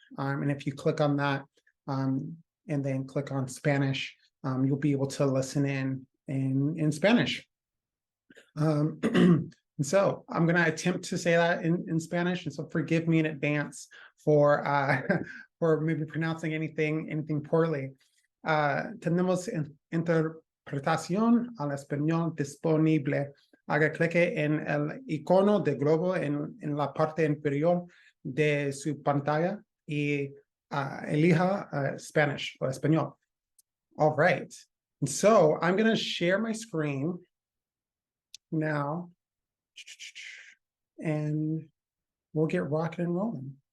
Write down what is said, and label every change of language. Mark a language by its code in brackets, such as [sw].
[en] And if you click on that and then click on Spanish, you'll be able to listen in Spanish. And so I'm going to attempt to say that in Spanish. And so forgive me in advance for for maybe pronouncing anything poorly. [es] Tenemos interpretación al español disponible. Haga clic en el icono de globo en la parte inferior de su pantalla y elija Spanish or español. [en] All right. And so I'm going to share my screen now, and we'll get rocking and rolling.